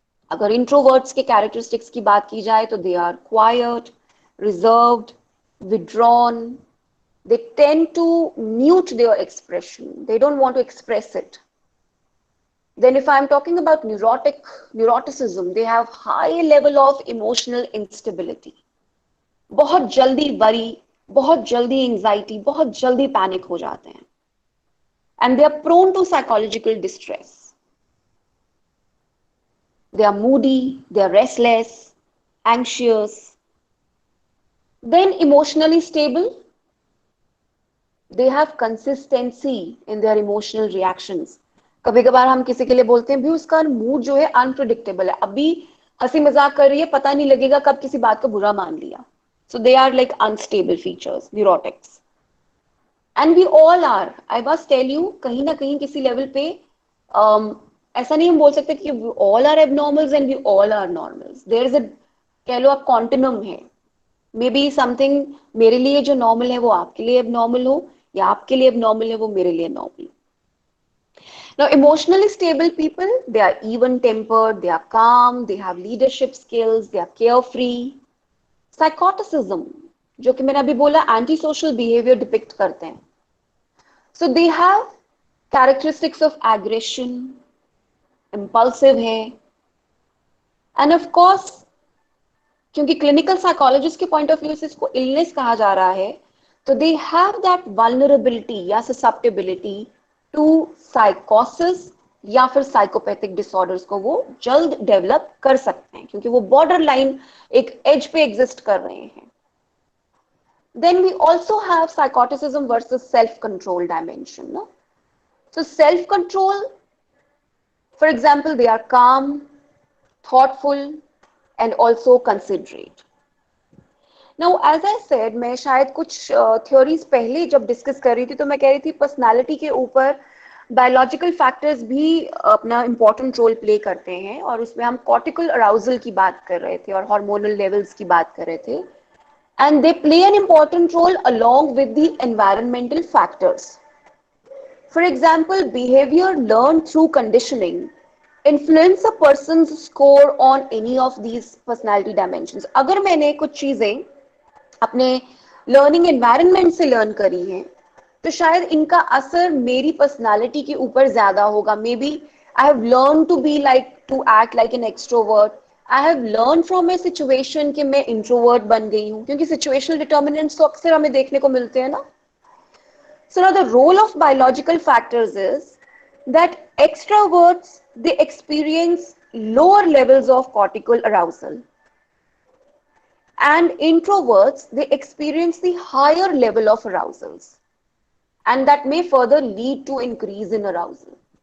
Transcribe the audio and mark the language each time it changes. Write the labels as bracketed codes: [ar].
[hi] अगर introverts के characteristics की बात की जाए तो [en] they are quiet, reserved, withdrawn. They tend to mute their expression. They don't want to express it. Then if I'm talking about neuroticism, they have high level of emotional instability. [hi] बहुत जल्दी worry, बहुत जल्दी anxiety, बहुत जल्दी panic हो जाते हैं. [en] And they are prone to psychological distress. They are moody, they are restless, anxious. Then emotionally stable, they have consistency in their emotional reactions. [hi] कभी कभार हम किसी के लिए बोलते हैं भी उसका मूड जो है अनप्रिडिक्टेबल है, अभी हंसी मजाक कर रही है, पता नहीं लगेगा कब किसी बात को बुरा मान लिया. [en] So they are like unstable features, neurotics. And we all are, I must tell you, [hi] कहीं ना कहीं किसी लेवल पे ऐसा नहीं हम बोल सकते कि [en] we all are abnormals and we all are normals. There is a, [hi] कह लो आप [en] continuum है. [hi] Maybe something मेरे लिए जो normal है वो आपके लिए abnormal हो, या आपके लिए abnormal है वो मेरे लिए normal. [en] Now, emotionally stable people, they are even-tempered, they are calm, they have leadership skills, they are carefree. [hi] Psychoticism, जो कि मैंने अभी बोला antisocial behavior depict करते हैं. [en] So they have characteristics of aggression, [hi] impulsive है, and of course, क्योंकि clinical psychologist के point of view से इसको illness कहा जा रहा है, तो [en] they have that vulnerability [hi] या susceptibility to psychosis या फिर psychopathic disorders को वो जल्द develop कर सकते हैं, क्योंकि वो borderline एक edge पे exist कर रहे हैं. [en] Then we also have psychoticism versus self-control dimension. No? So self-control, for example, they are calm, thoughtful, and also considerate. Now, as I said, [hi] मैं शायद कुछ theories पहले जब discuss कर रही थी तो मैं कह रही थी personality के ऊपर biological factors भी अपना important role play करते हैं, और उसमें हम cortical arousal की बात कर रहे थे और hormonal levels की बात कर रहे थे. [en] And they play an important role along with the environmental factors. For example, behavior learned through conditioning influence a person's score on any of these personality dimensions. [hi] अगर मैंने कुछ चीजें अपने learning environment से learn करी हैं, तो शायद इनका असर मेरी personality के ऊपर ज्यादा होगा. [en] Maybe I have learned to be like, to act like an extrovert. I have learned from a situation [hi] कि मैं introvert बन गई हूँ, क्योंकि situational determinants तो अक्सर हमें देखने को मिलते हैं ना. [en] So now the role of biological factors is that extroverts, they experience lower levels of cortical arousal, and introverts, they experience the higher level of arousals, and that may further lead to increase in arousal.